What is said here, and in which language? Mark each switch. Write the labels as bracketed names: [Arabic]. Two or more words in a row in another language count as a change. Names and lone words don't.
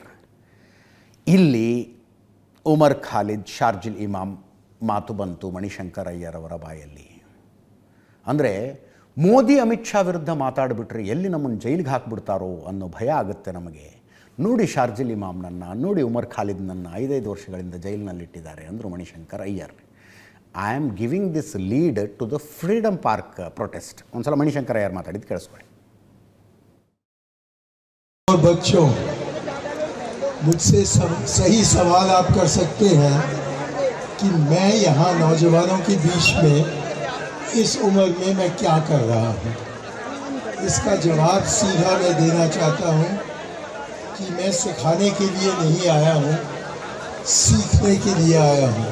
[Kannada] ಇಲ್ಲಿ ಉಮರ್ ಖಾಲಿದ್, ಶಾರ್ಜಿಲ್ ಇಮಾಮ್ ಮಾತು ಬಂತು ಮಣಿಶಂಕರ್ ಅಯ್ಯರ್ ಅವರ ಬಾಯಲ್ಲಿ. ಅಂದರೆ ಮೋದಿ ಅಮಿತ್ ಶಾ ವಿರುದ್ಧ ಮಾತಾಡಿಬಿಟ್ರೆ ಎಲ್ಲಿ ನಮ್ಮನ್ನು ಜೈಲಿಗೆ ಹಾಕಿಬಿಡ್ತಾರೋ ಅನ್ನೋ ಭಯ ಆಗುತ್ತೆ ನಮಗೆ. ನೋಡಿ ಶಾರ್ಜಿಲ್ ಇಮಾಮ್ನನ್ನು, ನೋಡಿ ಉಮರ್ ಖಾಲಿದ್ನನ್ನು 5 ವರ್ಷಗಳಿಂದ ಜೈಲಿನಲ್ಲಿಟ್ಟಿದ್ದಾರೆ ಅಂದರು ಮಣಿಶಂಕರ್ ಅಯ್ಯರ್. [English] I am giving this lead to the Freedom Park protest. [Kannada] ಒಂದ್ಸಲ ಮಣಿಶಂಕರ್ ಅಯ್ಯರ್ ಮಾತಾಡಿದ್ದು ಕೇಳಿಸ್ಕೊಳ್ಳಿ. [Hindi] बच्चों, मुझसे सही सवाल आप कर सकते हैं कि मैं यहाँ नौजवानों के बीच में इस उम्र में मैं क्या कर रहा हूँ. इसका जवाब सीधा मैं देना चाहता हूँ कि मैं सिखाने के लिए नहीं आया हूँ, सीखने के लिए आया हूँ.